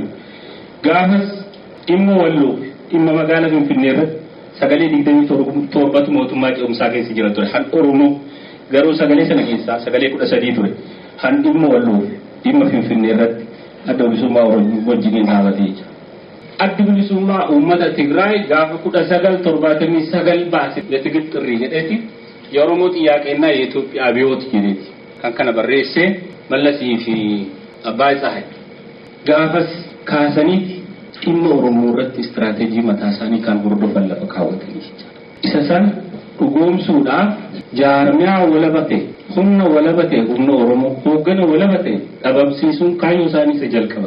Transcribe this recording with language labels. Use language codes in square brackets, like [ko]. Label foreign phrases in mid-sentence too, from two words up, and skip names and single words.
[om] Gaafas dhimma Walloo dhimma magaalaa Finfinnee irratti sagalee 27 mootummaa ce'umsaa keessa jira ture. Han Oromoo garuu sagalee sana keessaa sagalee 13 ture. Han dhimma Walloo dhimma Finfinnee irratti adda bilisummaa Oromoo wajjin dhaabatee jira. Adda bilisummaa uummata Tigraay gaafa 1979 baase የትግል ጥሪ jedheeti የኦሮሞ ጥያቄና የኢትዮጵያ አብዮት jedheeti kan kana barreessee Mallasii fi Abbaa Tsahay gaafas kaasaniiti dhimma Oromoo irratti istiraatejii mataa isaanii kan hordofan lafa kaawwatanii jechuudha. Isa san dhugoomsuudhaaf jaarmiyaa walabate humna walabate humna Oromoo hooggana walabate dhabamsiisuun kaayyoo isaanii isa jalqaban.